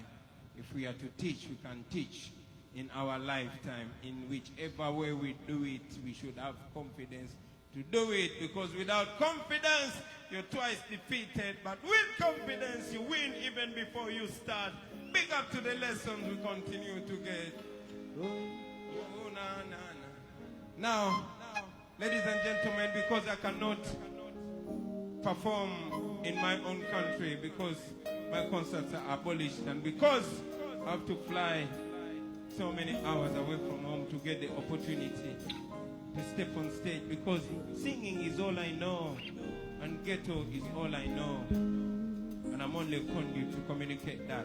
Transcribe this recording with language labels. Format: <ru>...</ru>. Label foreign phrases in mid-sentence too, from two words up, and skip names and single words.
<en>If we are to teach, we can teach in our lifetime. In whichever way we do it, we should have confidence to do it, because without confidence, you're twice defeated, but with confidence, you win even before you start. Big up to the lessons we continue to get. Oh, na, na, na. Now, ladies and gentlemen, because I cannot perform in my own country, because my concerts are abolished, and because I have to fly so many hours away from home to get the opportunity to step on stage, because singing is all I know and ghetto is all I know, and I'm only a conduit to communicate that.</en>